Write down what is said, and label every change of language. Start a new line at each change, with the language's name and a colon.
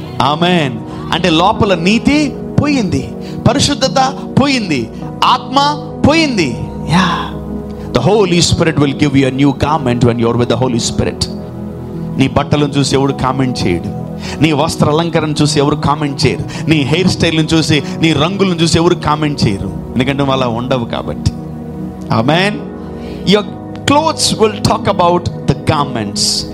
Telugu: ఆమేన్. అంటే లోపల నీతి పోయింది, పరిశుద్ధత పోయింది, ఆత్మ పోయింది.
English: The Holy Spirit will give you a new garment when you're with the Holy Spirit.
Telugu: నీ బట్టలను చూసి ఎవడు కామెంట్ చేయడు, నీ వస్త్ర అలంకరణ చూసి ఎవరు కామెంట్ చేయరు, నీ హెయిర్ స్టైల్ని చూసి, నీ రంగులను చూసి ఎవరు కామెంట్ చేయరు, ఎందుకంటే వాళ్ళ ఉండవు కాబట్టి. ఆమేన్.
English: Your clothes will talk about the garments.